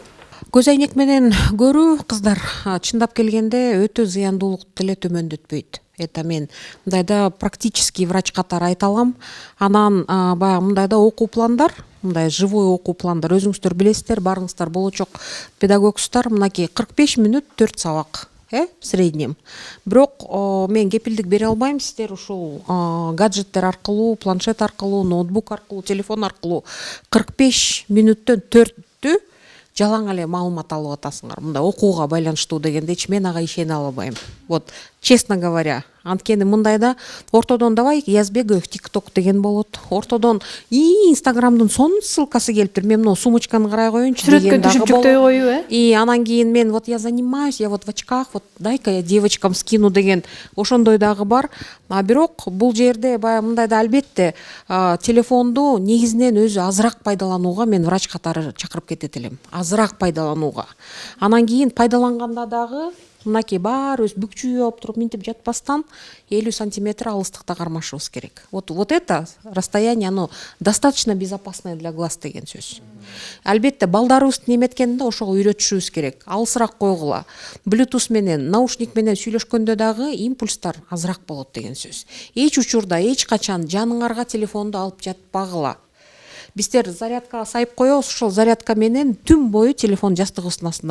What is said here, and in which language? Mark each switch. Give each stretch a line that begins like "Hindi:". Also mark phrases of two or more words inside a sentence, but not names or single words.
Kyrgyz: Көз айнек менен көрүү, кыздар, чындап келгенде өтө зыяндуулукту эле төмөндөтпөйт. Это мен мындайда
Russian: практический врач
Kyrgyz: катары айта алам. Анан баягы мындайда окуу пландар, мындай живой окуу пландар, өзүңүздөр билесиздер, барыңыздар болочок педагогсуздар, мынакей 45 мүнөт 4 сабак.
Russian: В среднем.
Kyrgyz: Бирок мен кепилдик бере албайм, сиздер ушул гаджеттер аркылуу, планшет аркылуу, ноутбук аркылуу, телефон аркылуу 45 мүнөттөн 4-тү жалаң эле маалымат алып атасыңар. Мындай окууга байланыштуу дегендечи мен ага ишене албайм.
Russian: Вот, честно говоря,
Kyrgyz: анткени мындайда ортодон давай Язбеков TikTok деген болот. Ортодон Инстаграмдын сонун ссылкасы келиптир. Мен мына сумочканы карай коеюнчу деген дагы болот. Жүктөй коюу,
Russian: И
Kyrgyz: анан кийин мен
Russian: вот я занимаюсь, я вот в очках, вот дай-ка я девочкам скину
Kyrgyz: деген ошондой дагы бар. Бирок бул жерде баягы мындайда албетте телефонду негизинен өзү азыраак пайдаланууга мен врач катары чакырып кетет элем. Азыраак пайдаланууга. Анан кийин пайдаланганда дагы мынакей баарыбыз бүкчүй болуп туруп минтип жатпастан 50 сантиметр алыстыкта кармашыбыз керек.
Russian: Вот это расстояние, оно достаточно безопасное для глаз
Kyrgyz: деген сөз. Албетте балдарыбызды неметкенде ошого үйрөтүшүбүз керек. Алысыраак койгула. Bluetooth менен, наушник менен сүйлөшкөндө дагы импульстар азыраак болот деген сөз. Эч учурда, эч качан жаныңарга телефонду алып жатпагыла. Биздер зарядкага сайып коебуз, ошол зарядка менен түн бою телефон жастыгыбыздын астында.